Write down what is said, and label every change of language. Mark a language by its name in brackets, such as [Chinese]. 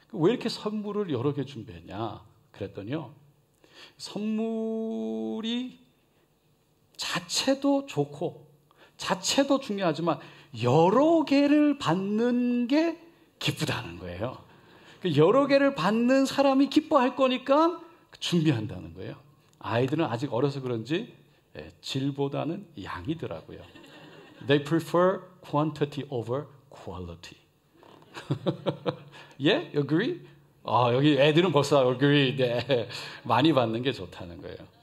[Korean] 왜 이렇게 선물을 여러 개 준비했냐 그랬더니요, 선물이 자체도 좋고 자체도 중요하지만 여러 개를 받는 게 기쁘다는 거예요. 여러 개를 받는 사람이 기뻐할 거니까 준비한다는 거예요. 아이들은 아직 어려서 그런지 질보다는 양이더라고요. [English] They prefer quantity over quality. Yeah? Agree? [Korean] 여기 애들은 벌써 agree. 네. 많이 받는 게 좋다는 거예요.